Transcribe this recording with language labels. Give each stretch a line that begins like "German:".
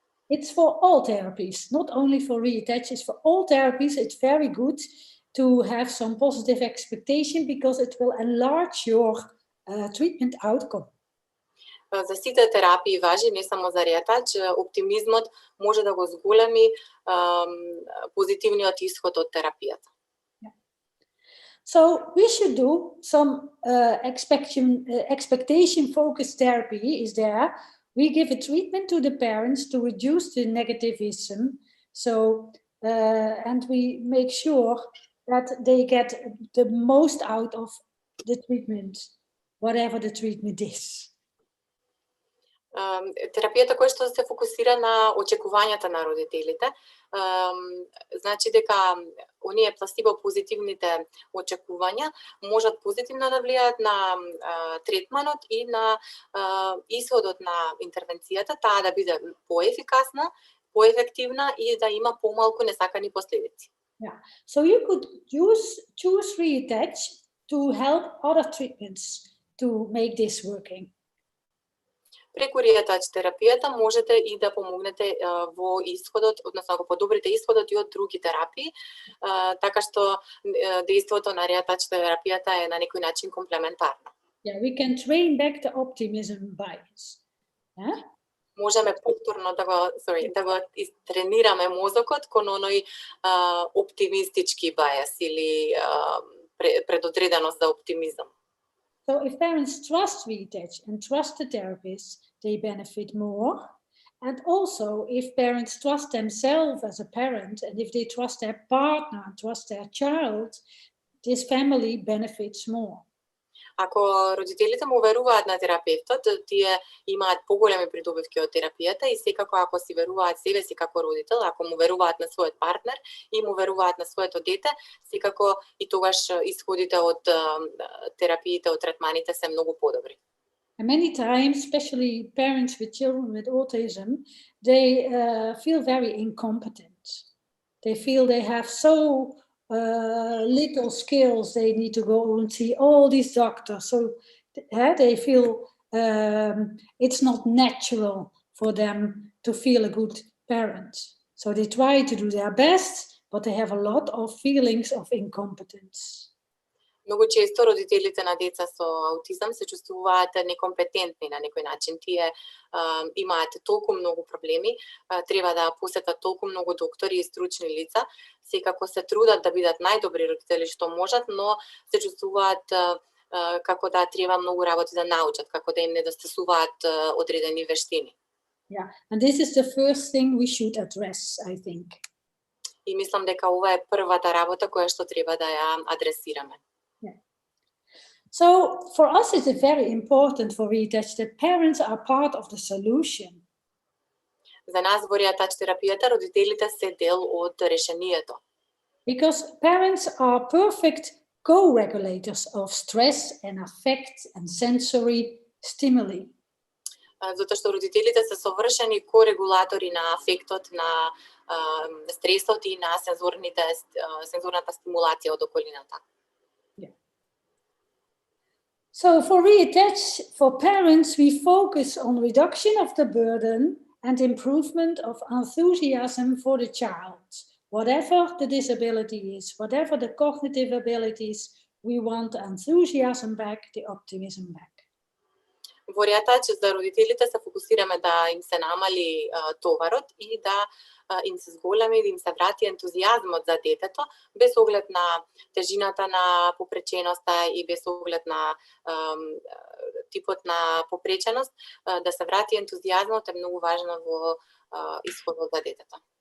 English: It's for all therapies, not only for Риатач, it's for all therapies. It's very good to have some positive expectation because it will enlarge your treatment outcome.
Macedonian: За сите терапии важи, не само за Риатач, оптимизмот може да го зголеми позитивниот исход од терапијата.
English: So we should do some expectation focused therapy is there. We give a treatment to the parents to reduce the negativism. So and we make sure that they get the most out of the treatment, whatever the treatment is.
Macedonian: Терапијата која што се фокусира на очекувањата на родителите, значи дека оние пласибо позитивните очекувања можат позитивно да влијаат на третманот и на исходот на интервенцијата, таа да биде поефикасна, поефективна и да има помалку несакани последици.
English: Yeah. So you could choose Риатач to help other treatments to make this working.
Macedonian: Преку Риатач терапијата можете и да помогнете во исходот, односно го подобрите исходот и од други терапии, така што дејството на Риатач терапијата е на некој начин комплементарно.
English: Yeah, we can train back the optimism bias. Yeah?
Macedonian: Можеме повторно да го тренираме мозокот кон оној оптимистички бајас или предодреденост за оптимизам.
English: So if parents trust Риатач and trust the therapist, they benefit more. And also if parents trust themselves as a parent and if they trust their partner, trust their child, this family benefits more.
Macedonian: Ако родителите му веруваат на терапевтот, тие имаат поголеми придобивки од терапијата и секако ако си веруваат себе си како родител, ако му веруваат на својот партнер и му веруваат на своето дете, секако и тогаш исходите од терапиите, од третманите се многу подобри.
English: And many times, especially parents with children with autism, they feel very incompetent. They feel they have so little skills, they need to go and see all these doctors. So they feel it's not natural for them to feel a good parent. So they try to do their best, but they have a lot of feelings of incompetence.
Macedonian: Многу често родителите на деца со аутизам се чувствуваат некомпетентни на некој начин. Тие имаат толку многу проблеми, треба да посетат толку многу доктори и стручни лица, секако се трудат да бидат најдобри родители што можат, но се чувствуваат како да треба многу работи да научат, како да им недостасуваат одредени вештини.
English: Yeah, and this is the first thing we should address, I think.
Macedonian: И мислам дека ова е првата работа која што треба да ја адресираме.
English: Yeah. So for us it's very important for Риатач that parents are part of the solution.
Macedonian: За нас во Риатач терапијата родителите се дел од решението.
English: Because parents are perfect co-regulators of stress and affect and sensory stimuli.
Macedonian: Затоа што родителите се совршени корегулатори на афектот, на стресот и на сензорната стимулација од околината.
English: Yeah. So for Риатач, for parents, we focus on reduction of the burden and improvement of enthusiasm for the child. Whatever the disability is, whatever the cognitive abilities, we want enthusiasm back, the optimism back.
Macedonian: Во Риатач за родителите се фокусираме да им се намали товарот и да им се зголеми, да им се врати ентузијазмот за детето, без оглед на тежината на попреченоста и без оглед на типот на попреченост, да се врати ентузијазмот е многу важно во исходот за детето.